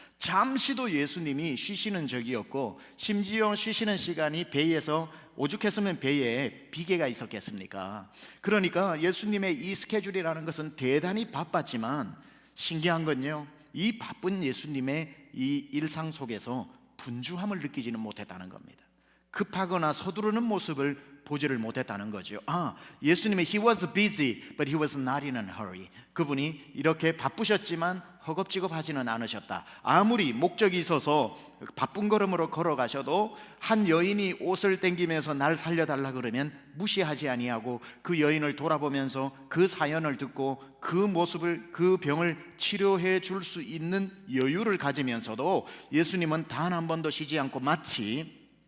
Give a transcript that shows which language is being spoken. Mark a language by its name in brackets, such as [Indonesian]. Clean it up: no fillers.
[Korean] 잠시도 예수님이 쉬시는 적이 없고, 심지어 쉬시는 시간이 배에서, 오죽했으면 배에 비계가 있었겠습니까? 그러니까 예수님의 이 스케줄이라는 것은 대단히 바빴지만, 신기한 건요, 이 바쁜 예수님의 이 일상 속에서 분주함을 느끼지는 못했다는 겁니다. 급하거나 서두르는 모습을 보지를 못했다는 거죠. 예수님이 [English] He was busy, but He was not in a hurry. [Korean] 그분이 이렇게 바쁘셨지만 허겁지겁하지는 않으셨다. 아무리 목적이 있어서 바쁜 걸음으로 걸어가셔도 한 여인이 옷을 당기면서 날 살려달라 그러면 무시하지 아니하고 그 여인을 돌아보면서 그 사연을 듣고 그 모습을, 그 병을 치료해 줄 수 있는 여유를 가지면서도 예수님은 단 한 번도 쉬지 않고 마치